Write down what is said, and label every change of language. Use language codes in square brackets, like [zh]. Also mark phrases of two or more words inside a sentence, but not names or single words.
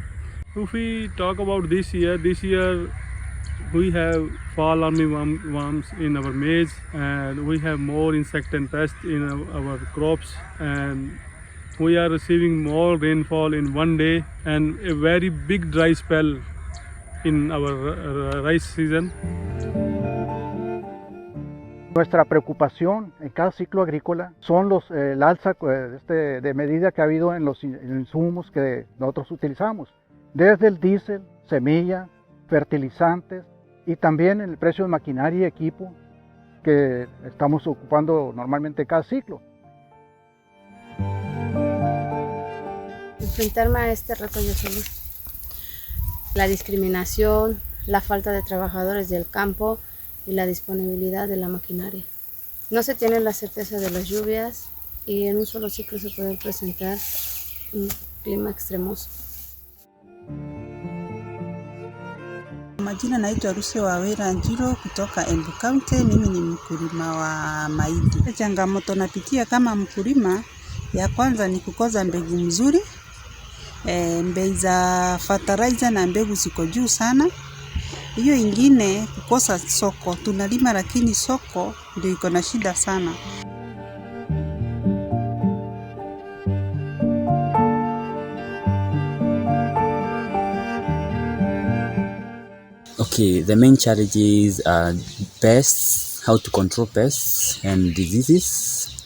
[en] If we talk about this year we have fall armyworms in our maize, and we have more insect and pests in our crops, and we are receiving more rainfall in one day and a very big dry spell in our rice season. [es] Nuestra preocupación en cada ciclo agrícola son el alza de medida que ha habido en los insumos que nosotros utilizamos, desde el diésel, semilla, fertilizantes y también el precio de maquinaria y equipo que estamos ocupando normalmente cada ciclo. Enfrentarme a este reto yo solo. La discriminación, la falta de trabajadores del campo y la disponibilidad de la maquinaria. No se tiene la certeza de las lluvias y en un solo ciclo se puede presentar un clima extremoso. [sw] Majina naitwa Ruse Wawera Njiro kutoka Embu County. Mimi ni mkulima wa mahindi. Changamoto napitia kama mkulima, ya kwanza ni kukosa mbegu mzuri. Bei za fertilizer na mbegu ziko juu sana. Hiyo ingine kukosa soko. Tunalima lakini soko ndio iko na shida sana. [en] Okay, the main challenges are pests, how to control pests and diseases.